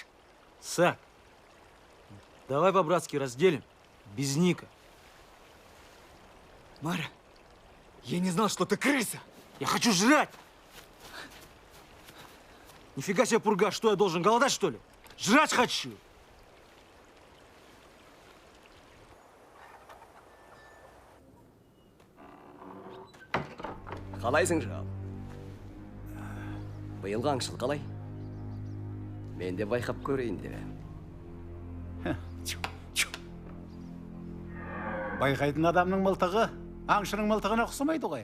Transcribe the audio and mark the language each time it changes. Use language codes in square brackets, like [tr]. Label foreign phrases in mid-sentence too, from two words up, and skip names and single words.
[ru] Сак, давай по-братски разделим. Без Ника. Мара, я не знал, что ты крыса. Я хочу жрать! Нифига себе, пурга, что я должен голодать, что ли? Жрать хочу. [kk] Қалайсың, Жал? Биылғы аңшыл қалай? Мен де байқап көрейін деп. Байқайтын адамның мылтығы аңшының мылтығына ұқсамайды ғой.